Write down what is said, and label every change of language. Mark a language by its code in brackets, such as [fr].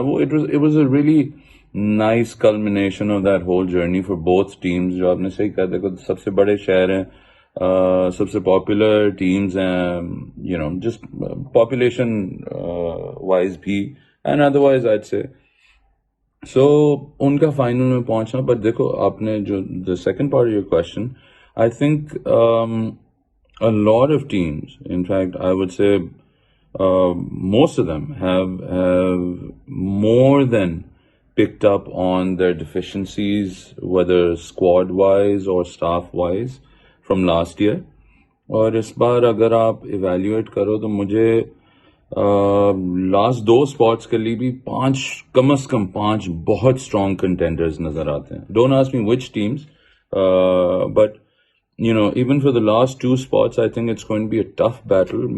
[en] वो it was a really nice culmination of that whole journey for both teams. [hi] जो आपने सही कहा, देखो सबसे बड़े शहर हैं, सबसे popular teams हैं, [en] just population wise [hi] भी, [en] and otherwise I'd say. [hi] So उनका final में पहुंचना. [en] But [hi] देखो आपने जो [en] the second part of your question, I think a lot of teams, in fact, I would say most of them have more than picked up on their deficiencies, whether squad-wise or staff-wise, from last year. [hi] और इस बार अगर आप evaluate करो तो मुझे last 2 spots के लिए भी कम से कम 5 बहुत स्ट्रॉन्ग कंटेंडर्स नजर आते हैं. [en] Don't ask me which teams, but even for the last 2 spots, I think it's going to be a tough battle.